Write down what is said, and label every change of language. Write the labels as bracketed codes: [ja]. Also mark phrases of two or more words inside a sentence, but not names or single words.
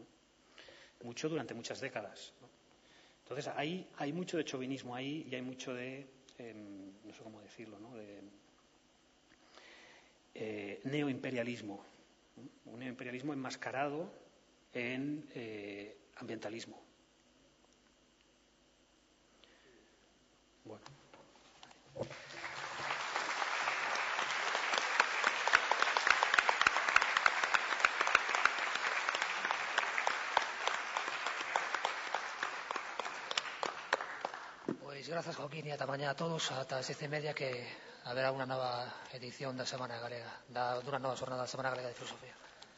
[es] Mucho durante muchas décadas, ¿no? Entonces, hay mucho de chauvinismo ahí y hay mucho de, no sé cómo decirlo, ¿no? De neoimperialismo, ¿no? Un neoimperialismo enmascarado en ambientalismo. Bueno. [gl] Pois grazas, Joaquín, e ata mañá a todos, ata as 10:30 que haberá unha nova edición da Semana Galega, dunha nova xornada da Semana Galega de Filosofía.